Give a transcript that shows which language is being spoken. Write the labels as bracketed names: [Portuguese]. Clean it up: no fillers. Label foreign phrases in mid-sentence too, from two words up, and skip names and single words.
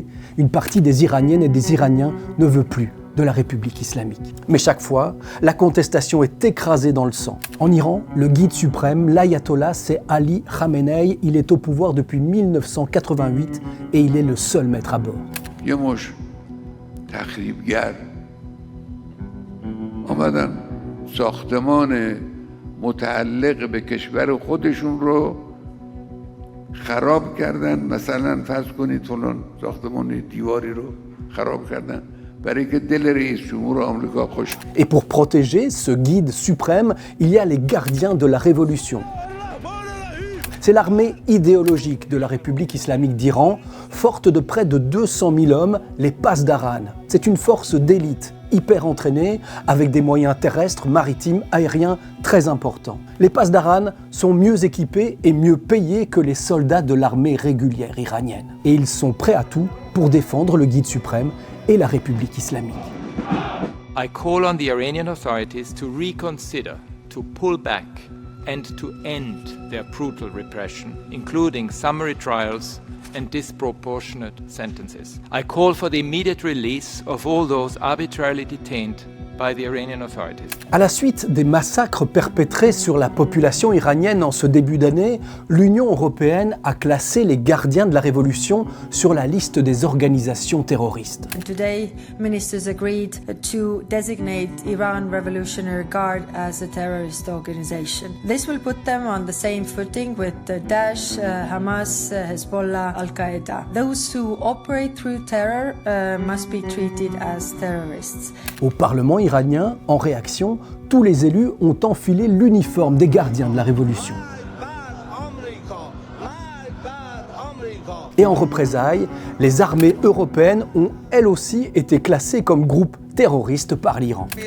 [French] Une partie des Iraniennes et des Iraniens ne veut plus de la République islamique. Mais chaque fois, la contestation est écrasée dans le sang. En Iran, le guide suprême, l'ayatollah, c'est Ali Khamenei. Il est au pouvoir depuis 1988 et il est le seul maître à bord. [Persian] متعلق به کشور خودشون رو خراب کردن. مثلا فرض کنید فلان ساختمان دیواری رو خراب کردن برای که دل رئیس جمهور آمریکا خوش. [French] Et pour protéger ce guide suprême, il y a les gardiens de la révolution. C'est l'armée idéologique de la République islamique d'Iran, forte de près de 200 000 hommes, les Pasdaran. C'est une force d'élite hyper entraînés, avec des moyens terrestres, maritimes, aériens très importants. Les Pasdaran sont mieux équipés et mieux payés que les soldats de l'armée régulière iranienne. Et ils sont prêts à tout pour défendre le guide suprême et la République islamique. [English] I call on the Iranian authorities to reconsider, to pull back and to end their brutal repression, including summary trials and disproportionate sentences. I call for the immediate release of all those arbitrarily detained by the Iranian authorities. [French] À la suite des massacres perpétrés sur la population iranienne en ce début d'année, l'Union européenne a classé les gardiens de la révolution sur la liste des organisations terroristes. [English] And today, ministers agreed to designate Iran Revolutionary Guard as a terrorist organization. This will put them on the same footing with Daesh, Hamas, Hezbollah, Al-Qaeda. Those who operate through terror must be treated as terrorists. [French] Au Parlement iranien, en réaction, tous les élus ont enfilé l'uniforme des gardiens de la révolution. Et en représailles, les armées européennes ont elles aussi été classées comme groupe terroristes par l'Iran.